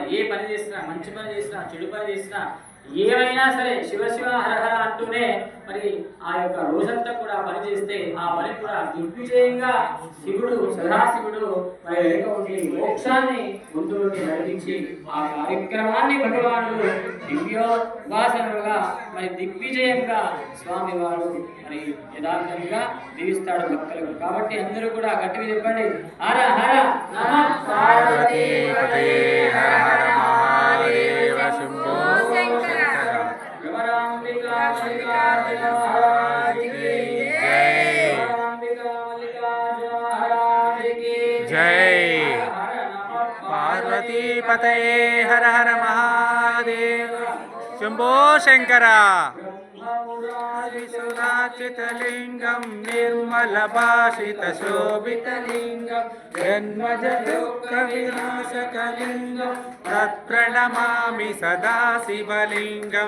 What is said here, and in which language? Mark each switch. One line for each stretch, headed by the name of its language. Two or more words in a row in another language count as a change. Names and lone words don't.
Telugu: ఏ పని చేసినా, మంచి పని చేసినా, చెడు పని చేసినా, ఏమైనా సరే శివ శివ హరహర అంటూనే మరి ఆ యొక్క రోజంతా కూడా పనిచేస్తే ఆ పని కూడా దిగ్విజయంగా శివుడు సదాశివుడు మరి ఉండి మోక్షాన్ని ముందు నడిపించి ఆ కార్యక్రమాన్ని భగవానుడు దివ్యోపాసనలుగా మరి దిగ్విజయంగా స్వామివారు మరి యథార్థంగా దీవిస్తాడు భక్తులకు. కాబట్టి అందరూ కూడా గట్టిగా చెప్పండి, హర హర నమః పార్వతీ పతయే హర హర మహాదేవ శంభో శంకర రమరాంబికా మల్లికార్జున మహారాజ్
Hindi: की जय, रमरांबिका मल्लिकार्जुन महाराज की जय।
Sanskrit: पार्वती पतये हर हर महादेव शंभो शंकर। विसुराचितलिंगं निर्मलभाषितशोभितलिंगं जन्मजदुःखविनाशकलिंगं तत्प्रणमामि सदा शिवलिंगं।